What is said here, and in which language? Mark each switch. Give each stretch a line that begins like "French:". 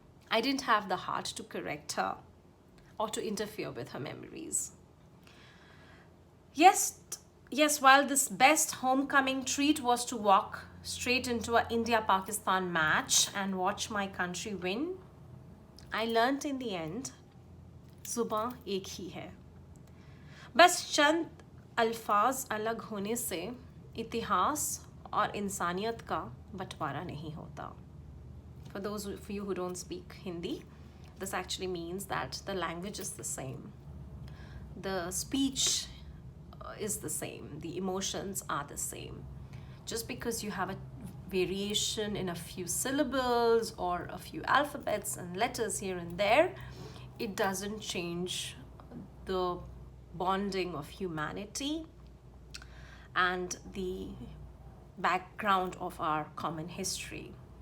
English: I didn't have the heart to correct her or to interfere with her memories. Yes, while this best homecoming treat was to walk straight into an India-Pakistan match and watch my country win, I learnt in the end,
Hindi: जुबां एक ही है. बस चंद अल्फाज अलग होने से इतिहास और इंसानियत का बंटवारा नहीं होता.
English: For those of you who don't speak Hindi, this actually means that the language is the same. The speech is the same. The emotions are the same. Just because you have a variation in a few syllables or a few alphabets and letters here and there, it doesn't change the bonding of humanity and the background of our common history.